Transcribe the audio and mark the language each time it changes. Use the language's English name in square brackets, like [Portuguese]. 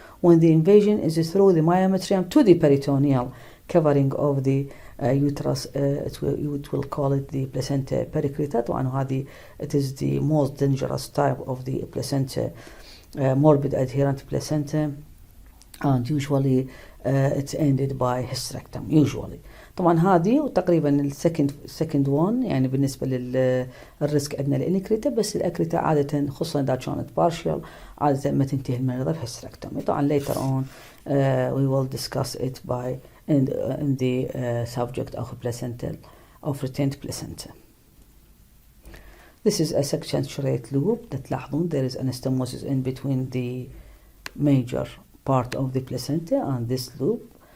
[English] When the invasion is through the myometrium to the peritoneal covering of the uterus, it will call it the placenta pericrita. [Arabic] طبعا هذه [English] it is the most dangerous type of the placenta, morbid adherent placenta, and usually it's ended by hysterectomy usually. [Arabic] طبعا هذه وتقريبا [English] second one [Arabic] يعني بالنسبة للريسك عندنا الانكريتا، بس الأكريتا عادة خصوصا إذا كانت partial عادة ما تنتهي المريضة بهيستركتومي. [English] طبعا later on we will discuss it by in the subject of placental of retained placenta. This is a accentuate loop that تلاحظون there is anastomosis in between the major part of the placenta and this loop.